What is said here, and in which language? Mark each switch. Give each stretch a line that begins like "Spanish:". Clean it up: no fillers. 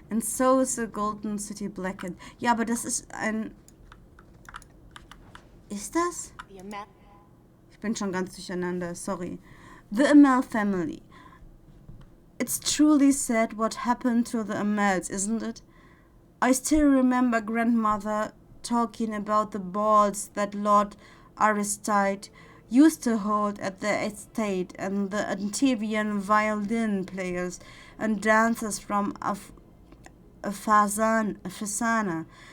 English: And so is the Golden City blackened.
German: Ja, aber das ist ein... Ist das? Ich bin schon ganz durcheinander, sorry.
English: The Amell family. It's truly sad what happened to the Amells, isn't it? I still remember grandmother talking about the balls that Lord Aristide used to hold at the estate and the Antivian violin players and dancers from Fasana.